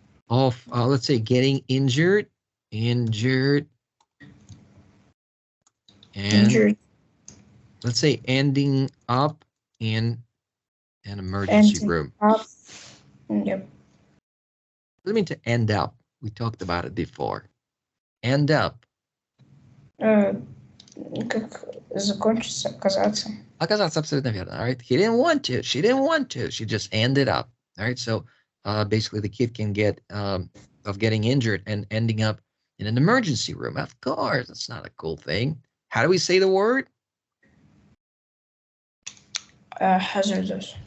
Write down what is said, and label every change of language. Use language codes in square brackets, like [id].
[en] Of, let's say, getting injured. And let's say ending up in an emergency room. Yep. What does it mean to end up? We talked about it before. End up. [ru] Как закончиться, оказаться. Оказаться, абсолютно верно. [en] All right. He didn't want to. She didn't want to. She just ended up. All right. So basically the kid can get of getting injured and ending up in an emergency room. Of course, that's not a cool thing. How do we say the word? Hazardous.